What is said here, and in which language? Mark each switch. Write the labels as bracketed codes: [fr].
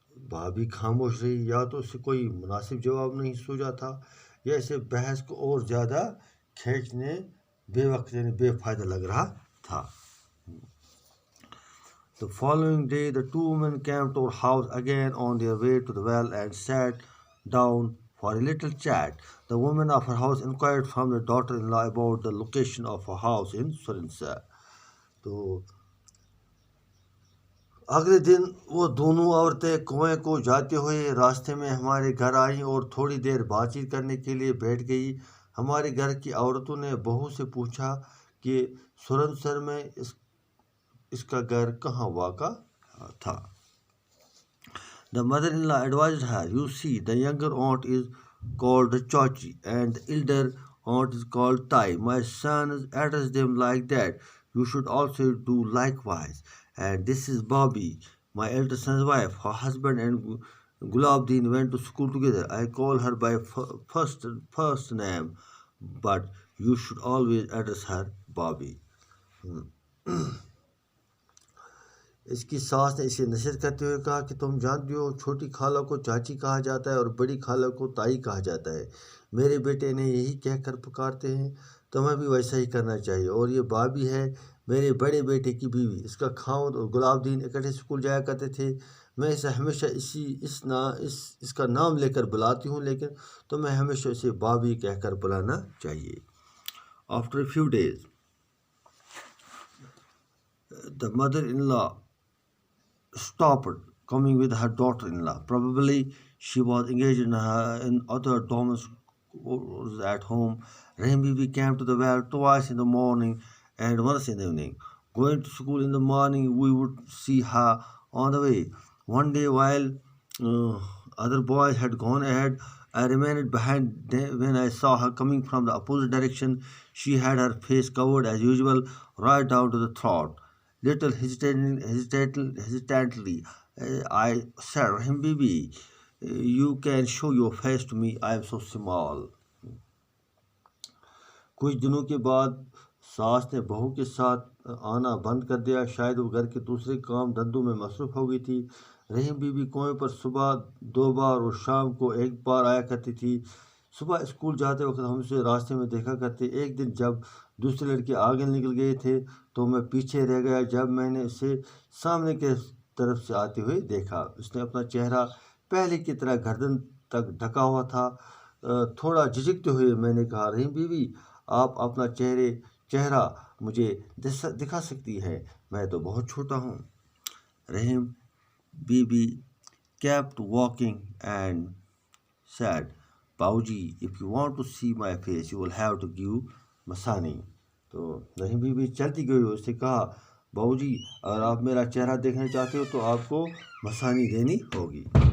[hi] भाभी खामोश रही. या तो उसे कोई मुनासिब जवाब नहीं सूझा था या इसे बहस को और ज़्यादा खींचने बेवक्त यानी बेफायदा लग रहा था. [en] The following day, the two women came to our house again on their way to the well and sat down for a little chat. The woman of her house inquired from the daughter-in-law about the location of her house in Surinsar. [hi] तो अगले दिन वो दोनों औरतें कुएं को जाते हुए रास्ते में हमारे घर आईं और थोड़ी देर बातचीत करने के लिए बैठ गई. हमारे घर की औरतों ने बहू से पूछा कि सुरनसर में इसका घर कहाँ वाक़ा था. [en] The mother-in-law advised her, you see, the younger aunt is called Chachi and the elder aunt is called Tai. My sons address them like that. You should also do likewise. And this is Bobby, my elder son's wife. Her husband and Gulabdin went to school together. I call her by first name, but you should always address her Bobby. [hi] इसकी सास ने इसे नसीहत करते हुए कहा कि तुम जानती हो, छोटी खाला को चाची कहा जाता है और बड़ी खाला को ताई कहा जाता है. मेरे बेटे ने यही कहकर पुकारते हैं, तुम्हें भी वैसा ही करना चाहिए. और ये भाभी है मेरे बड़े बेटे की बीवी. इसका खाउंद और गुलाबदीन इकट्ठे स्कूल जाया करते थे. मैं इसे हमेशा इसका नाम लेकर बुलाती हूँ, लेकिन तुम्हें हमेशा इसे भाभी कहकर बुलाना चाहिए. [en] After a few days, the mother-in-law stopped coming with her daughter-in-law. Probably she was engaged in other domestic chores at home. Rahim Bibi came to the well twice in the morning and once in the evening. Going to school in the morning, we would see her on the way. One day, while other boys had gone ahead, I remained behind when I saw her coming from the opposite direction. She had her face covered as usual, right down to the throat. Little hesitantly, I said, Rahim Bibi, you can show your face to me. I am so small. [hi] कुछ दिनों के बाद सास ने बहू के साथ आना बंद कर दिया. शायद वो घर के दूसरे काम धंधों में मसरूफ़ हो गई थी. रहीम बीबी कुएं पर सुबह 2 बार और शाम को 1 बार आया करती थी. सुबह स्कूल जाते वक्त हम उसे रास्ते में देखा करते। एक दिन जब दूसरे लड़के आगे निकल गए थे तो मैं पीछे रह गया। जब मैंने उसे सामने के तरफ से आते हुए देखा, उसने अपना चेहरा पहले की तरह गर्दन तक ढका हुआ था। थोड़ा झिझकते हुए मैंने कहा, रहीम बीवी, आप अपना चेहरा मुझे दिखा सकती है, मैं तो बहुत छोटा हूँ। [en] Rahim Bibi kept walking and said, बाऊजी, if you want to see my face, you will have to give मसानी। [hi] तो रहीम बीबी चलती गई, उससे कहा, बाऊजी, अगर आप मेरा चेहरा देखना चाहते हो तो आपको मसानी देनी होगी।